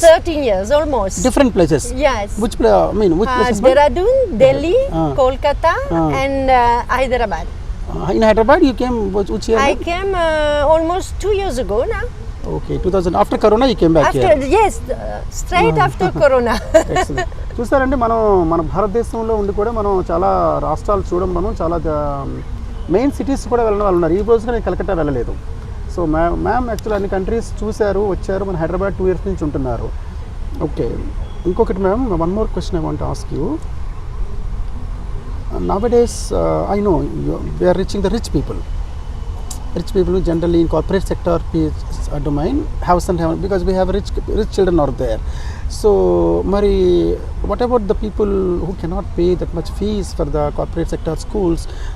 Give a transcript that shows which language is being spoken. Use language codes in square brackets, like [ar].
[en] 13 years almost. Different places. Yes. Which places? Dehradun, Delhi, Kolkata, and Hyderabad. In Hyderabad, you came which year? I came almost 2 years ago now. Okay, 2000 after Corona you came back After here. yes, straight after Corona. Excellent. [te] చూస్తారంటే మన భారతదేశంలో ఉండి కూడా మనం చాలా రాష్ట్రాలు చూడడం, మనం చాలా మెయిన్ సిటీస్ కూడా వెళ్ళిన వాళ్ళు ఉన్నారు. ఈ రోజున నేను కలకత్తా వెళ్ళలేదు. సో మ్యామ్ యాక్చువల్ అన్ని కంట్రీస్ చూశారు, వచ్చారు. మన హైదరాబాద్ 2 years నుంచి ఉంటున్నారు. [en] Okay, ఇంకొకటి ma'am, one more question I want to ask you. Nowadays, I know we are reaching the rich people. Rich people who generally in corporate sector domain have some, because we have rich children out there. So, Mari, what about the people who cannot pay that much fees for the corporate sector schools?